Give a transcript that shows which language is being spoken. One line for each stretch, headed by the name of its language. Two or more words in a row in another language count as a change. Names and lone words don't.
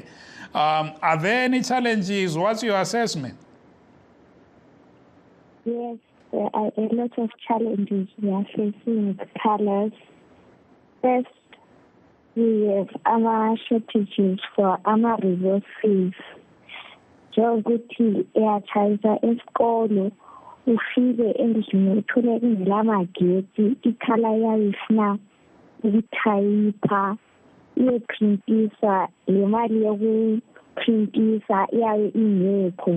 English: Are there any challenges? What's your assessment? Yes, there are a lot of challenges we are facing with colors. First, we have shortages for resources.
North Ndebele: Njengokuthi eyachayisa esikolo ufike endlini uthole kungelamagetsi ikhala yayo ifuna ukuthayipha iyeprintisa le mali yokuprintisa iyabe ingekho.